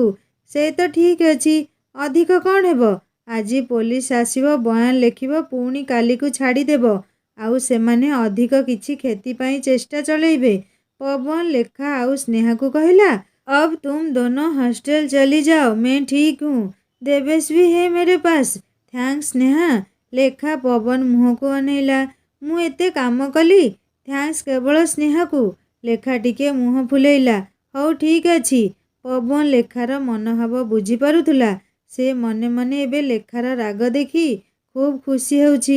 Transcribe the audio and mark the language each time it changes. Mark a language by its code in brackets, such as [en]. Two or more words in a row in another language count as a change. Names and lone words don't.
[or] ସେ ତ ଠିକ୍ ଅଛି, ଅଧିକ କ'ଣ ହେବ? ଆଜି ପୋଲିସ ଆସିବ, ବୟାନ ଲେଖିବ, ପୁଣି କାଲିକୁ ଛାଡ଼ିଦେବ। ଆଉ ସେମାନେ ଅଧିକ କିଛି କ୍ଷତି ପାଇଁ ଚେଷ୍ଟା ଚଳେଇବେ। ପବନ ଲେଖା ଆଉ ସ୍ନେହାକୁ କହିଲା, [hi] अब तुम दोनों हॉस्टल चले जाओ, मैं ठीक हूँ। देवेश भी है मेरे पास। थैंक्स ସ୍ନେହା। [or] ଲେଖା ପବନ ମୁହଁକୁ ଅନେଇଲା। ମୁଁ ଏତେ କାମ କଲି, ଥ୍ୟାଙ୍କ୍ସ କେବଳ ସ୍ନେହାକୁ। ଲେଖା ଟିକେ ମୁହଁ ଫୁଲେଇଲା। ହଉ ଠିକ୍ ଅଛି। ପବନ ଲେଖାର ମନୋଭାବ ବୁଝିପାରୁଥିଲା। ସେ ମନେ ମନେ ଏବେ ଲେଖାର ରାଗ ଦେଖି ଖୁବ୍ ଖୁସି ହେଉଛି।